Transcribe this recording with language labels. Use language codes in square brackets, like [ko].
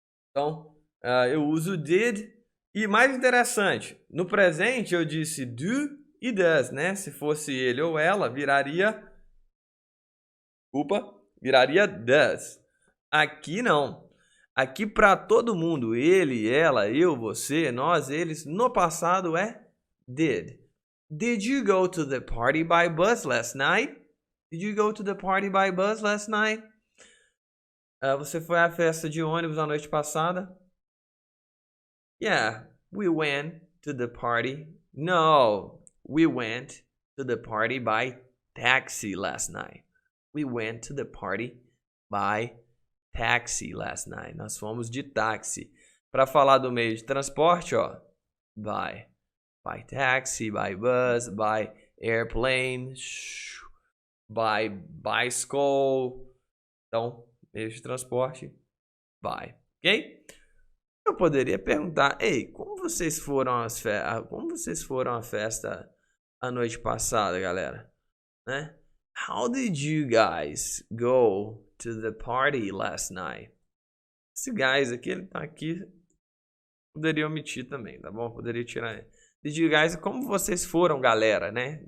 [pt] Então, eu uso did. E mais interessante, no presente eu disse do e does, né? Se fosse ele ou ela, viraria does. Aqui não. Aqui para todo mundo, ele, ela, eu, você, nós, eles, no passado é did. [en] Did you go to the party by bus last night? Did you go to the party by bus last night? [pt] Você foi à festa de ônibus na noite passada? [en] Yeah, we went to the party. No, we went to the party by taxi last night. We went to the party by taxi last night. [pt] Nós fomos de táxi. Para falar do meio de transporte, ó, [en] by taxi, by bus, by airplane, by bicycle. [pt] Então, meio de transporte, by, ok? Eu poderia perguntar, ei, como vocês foram à festa a noite passada, galera? Né? [en] How did you guys go to the party last night? [pt] Esse guys aqui, ele tá aqui, poderia omitir também, tá bom? Poderia tirar. [en] Did you guys, [pt] como vocês foram, galera, né?